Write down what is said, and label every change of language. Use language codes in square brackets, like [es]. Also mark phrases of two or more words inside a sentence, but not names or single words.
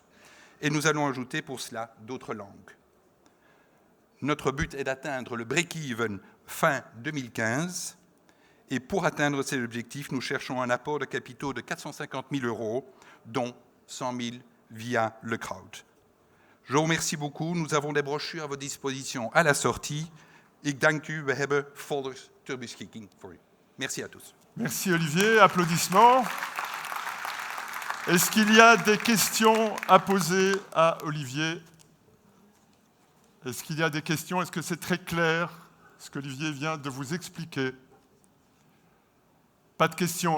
[fr] Et nous allons ajouter pour cela d'autres langues. Notre but est d'atteindre le break-even fin 2015. Et pour atteindre ces objectifs, nous cherchons un apport de capitaux de 450 000 €, dont 100 000 via le crowd. Je vous remercie beaucoup. Nous avons des brochures à votre disposition à la sortie. [nl] Ik dank u. We hebben folders ter beschikking voor u. [fr] Merci à tous. Merci Olivier. Applaudissements. Est-ce qu'il y a des questions à poser à Olivier? Est-ce qu'il y a des questions? Est-ce que c'est très clair ce qu'Olivier vient de vous expliquer? Pas de questions.